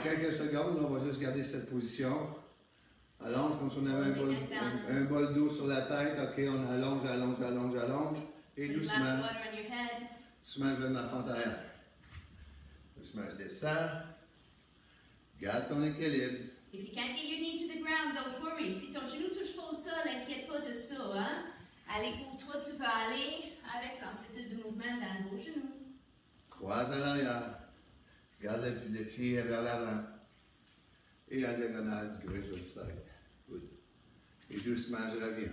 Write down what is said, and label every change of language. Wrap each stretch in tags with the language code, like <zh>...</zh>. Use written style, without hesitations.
<fr>quelques secondes, on va juste garder cette position. Allonge comme si on avait un bol d'eau sur la tête. OK, on allonge, allonge, allonge, allonge. Et</fr> <en>Put a glass</en> <fr>doucement,</fr> <en>of water on your head.</en> <fr>doucement, je vais ma fente arrière. Doucement, je descends. Garde ton équilibre.</fr> <en>If you can't get your knee to the ground, don't worry.</en> <fr>Si ton genou touche pas au sol, inquiète pas de ça, hein? Allez où toi tu peux aller avec l'amplitude de mouvement dans vos genoux. Croise à l'arrière. Garde le pied vers l'avant. Et en diagonale du</fr> <en>gradual slide. Good.</en> <fr>Et doucement, je reviens.</fr>